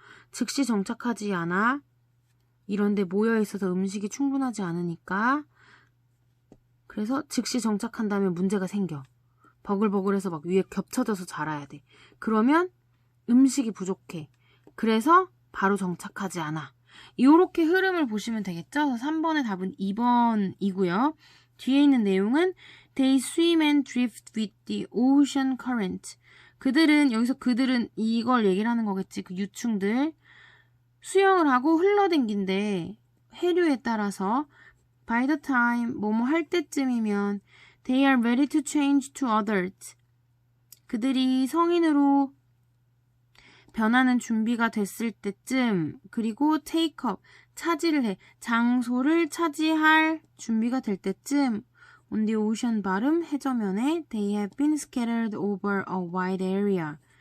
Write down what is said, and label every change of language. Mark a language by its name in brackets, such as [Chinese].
[Korean] 즉시 정착하지 않아. 이런데 모여있어서 음식이 충분하지 않으니까. 그래서 즉시 정착한다면 문제가 생겨. 버글버글해서 막 위에 겹쳐져서 자라야 돼. 그러면 음식이 부족해. 그래서 바로 정착하지 않아. 이렇게 흐름을 보시면 되겠죠? 3번의 답은 2번이고요. 뒤에 있는 내용은 [English] They swim and drift with the ocean current. [Korean] 여기서 그들은 이걸 얘기를 하는 거겠지. 그 유충들. 수영을 하고 흘러댕긴데 해류에 따라서 [English] by the time [Korean] 뭐뭐 할 때쯤이면 [English] they are ready to change to adults. [Korean] 그들이 성인으로 변하는 준비가 됐을 때쯤, 그리고 take up, 차지를 해, 장소를 차지할 준비가 될 때쯤 on the ocean bottom, 해저면에 [English] they have been scattered over a wide area.